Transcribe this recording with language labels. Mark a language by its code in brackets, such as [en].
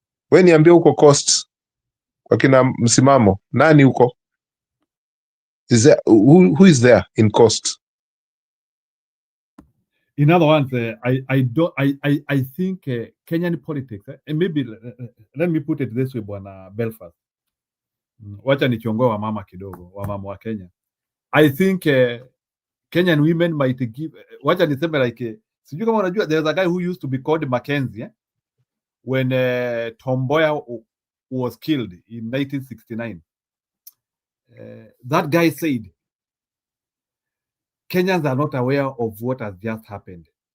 [sw] We niambie huko Coast wakina Msimamo, nani huko? [en] Who is there in Coast? In other words, I think Kenyan politics, and maybe let me put it this way, Bwana Belfast. [sw] Wacha nichongoe wa mama kidogo, wa mama wa Kenya. [en] I think Kenyan women might give, [sw] wacha niseme [en] like, [sw] sijui kama unajua, [en] there's a guy who used to be called Mackenzie when Tom Mboya was killed in 1969. That guy said, Kenyans are not aware of what has just happened.